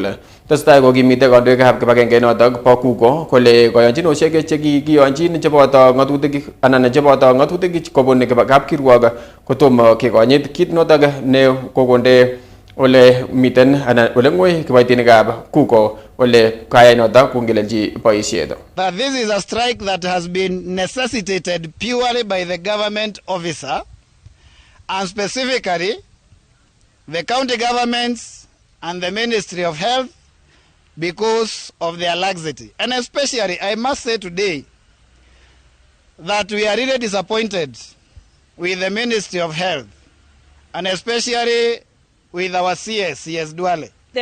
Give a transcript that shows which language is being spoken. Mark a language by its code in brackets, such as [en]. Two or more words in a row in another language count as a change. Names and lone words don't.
[kln] Tesetai kokimite kandoikab kibagenge notok bo Kuko kole koyonchinoshek chekikiyonjin cheboto ng'atutik kobun kapkirwok kotomo kekonyit kit notok ne kokonde ole miten anan ole ng'oi kiboitinikab Kuko ole kayai notok kongelelji boisiet. [en] That this is a strike that has been necessitated purely by the government officer, and specifically the county governments and the Ministry of Health because of their laxity. And especially, I must say today that we are really disappointed with the Ministry of Health, and especially with our CS Duale.